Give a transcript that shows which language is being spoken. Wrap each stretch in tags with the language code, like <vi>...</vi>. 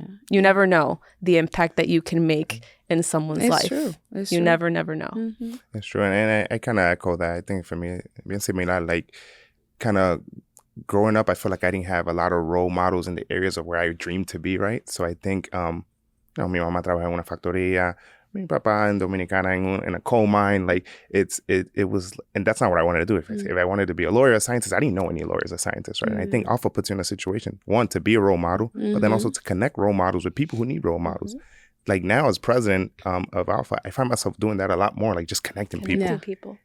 <en>You never know the impact that you can make in someone's life. True. It's you true. never know. It's true. And I kind of echo that. I think for me,</en> <es>bien similar,</es> <en>like kind of growing up, I feel like I didn't have a lot of role models in the areas of where I dreamed to be, right? So I think,</en> <es>mi mamá trabaja en una factoría, mi papá en Dominicana</es> <en>in a coal mine. Like it was, and that's not what I wanted to do. If I wanted to be a lawyer, a scientist, I didn't know any lawyers or scientists, right? And I think ALPFA puts you in a situation, one, to be a role model, but then also to connect role models with people who need role models. Like now as president of ALPFA, I find myself doing that a lot more, like just connecting people.</en>